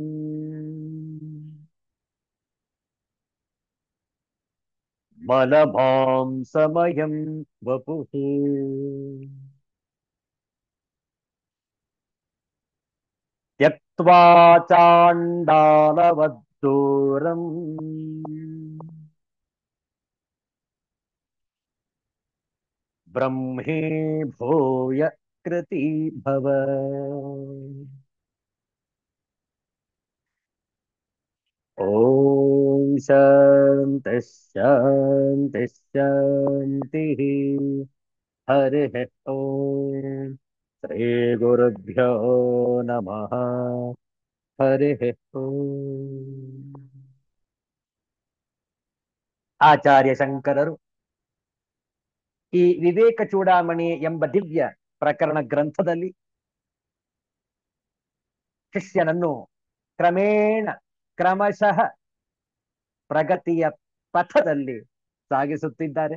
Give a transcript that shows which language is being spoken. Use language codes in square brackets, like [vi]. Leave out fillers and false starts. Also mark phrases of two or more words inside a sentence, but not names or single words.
[sa] ಮಲಮಾಂಸಮಯಂ ವಪುಃ ತ್ಯಕ್ತ್ವಾ ಚಾಂಡಾಲವದ್ದೂರಂ ಬ್ರಹ್ಮೇ ಭೂಯ ಕೃತಿ ಭವ. ಓಂ ಶಾಂತಿ ಶಾಂತಿ ಶಾಂತಿ. ಹರಿಃ ಓಂ ಶ್ರೀ ಗುರುಭ್ಯೋ ನಮಃ. ಹರಿಃ ಓಂ. [kn] ಆಚಾರ್ಯ ಶಂಕರರು ಈ ವಿವೇಕ ಚೂಡಾಮಣಿ ಎಂಬ ದಿವ್ಯ ಪ್ರಕರಣ ಗ್ರಂಥದಲ್ಲಿ ಶಿಷ್ಯನನ್ನು ಕ್ರಮೇಣ ಕ್ರಮಶಃ ಪ್ರಗತಿಯ ಪಥದಲ್ಲಿ ಸಾಗಿಸುತ್ತಿದ್ದಾರೆ.